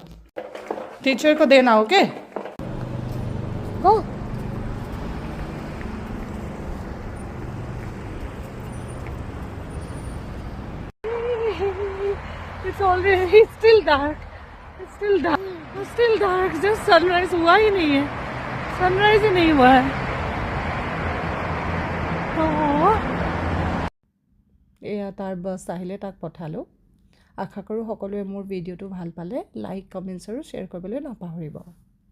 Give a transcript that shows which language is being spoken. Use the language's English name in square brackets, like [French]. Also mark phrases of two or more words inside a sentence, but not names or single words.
[Hindi] Teacher ko dena, [English] okay? Go. It's already still dark. It's still dark. It's still dark. Just sunrise [Hindi] हुआ ही नहीं है. Sunrise ही नहीं हुआ है. [Assamese] এয়া তাৰ বাছ আহিলে, তাক পঠালোঁ। আশা কৰোঁ সকলোৱে মোৰ ভিডিঅ'টো ভাল পালে। লাইক, কমেণ্টছ আৰু শ্বেয়াৰ কৰিবলৈ নাপাহৰিব।